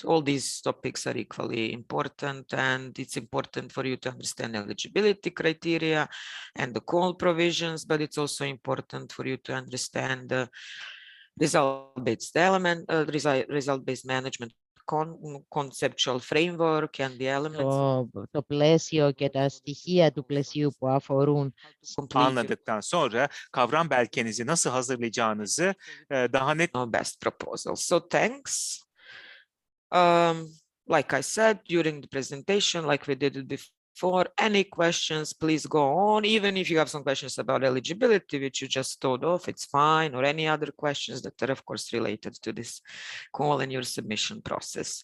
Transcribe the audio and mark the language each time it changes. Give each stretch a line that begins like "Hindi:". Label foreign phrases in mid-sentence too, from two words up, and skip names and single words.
English: All these topics are equally important, and it's important for you to understand eligibility criteria and the call provisions, but it's also important for you to understand the result-based management conceptual framework and the elements.
Greek: Το πλαίσιο και τα στοιχεία του πλαισίου που αφορούν.
Turkish: Anladıktan sonra kavram belgenizi nasıl hazırlayacağınızı daha net.
English: Best proposal. So thanks. Like I said during the presentation, like we did it before, any questions, please go on. Even if you have some questions about eligibility, which you just thought of, it's fine, or any other questions that are, of course, related to this call and your submission process.